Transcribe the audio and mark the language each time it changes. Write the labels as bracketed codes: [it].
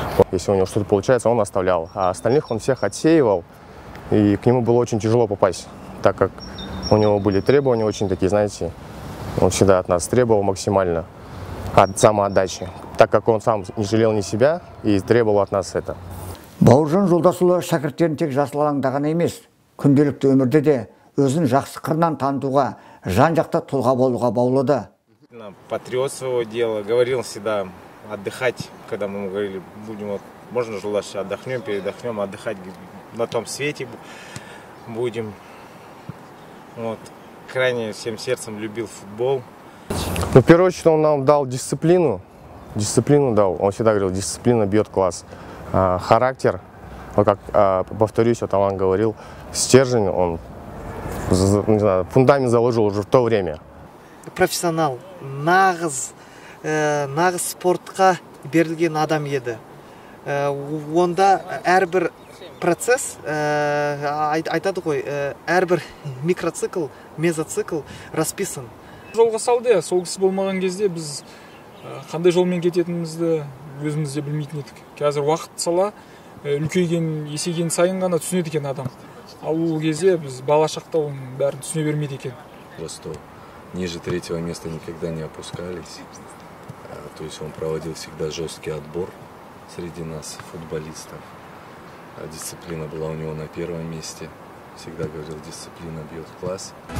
[ru] Если у него что-то получается, он оставлял, а остальных он всех отсеивал, и к нему было очень тяжело попасть, так как у него были требования очень такие, знаете, он всегда от нас требовал максимально от самоотдачи, так как он сам не жалел ни себя и требовал от нас это. [kk] Бауыржан Жолдасұлы шәкірттерін тек жасыл алаңда ғана емес, күнделікті өмірде де өзін жақсы қырынан танытуға, жан-жақта тұлға болуға баулыды. [ru] Патриот своего дела, говорил всегда отдыхать, когда мы ему говорили, будем, вот, можно же лучше отдохнем, передохнем, отдыхать на том свете будем. Вот. Крайне всем сердцем любил футбол. Ну, в первую очередь он нам дал дисциплину. Дисциплину дал. Он всегда говорил, дисциплина бьет класс. Характер, вот как, повторюсь, вот Алан говорил, стержень, он, не знаю, фундамент заложил уже в то время. [kk] Профессионал, нағыз спортқа берілген адам еді. Онда әрбір процесс, айтады ғой, әрбір микроцикл, мезоцикл [ru] расписан. [kk] Жолға салды, сол кісі болмаған кезде біз қандай жолмен кететінімізді өзіміз де білмейтін едік. Қазір уақыт сала үлкейген, есейген сайын ғана түсінеді екен адам. Ал ол кезде біз бала шақта оның бәрін түсіне бермейді екен. [ru] Просто ниже 3-го места никогда не опускались. То есть он проводил всегда жесткий отбор среди нас, футболистов. Дисциплина была у него на первом месте. Всегда говорил, дисциплина бьет класс.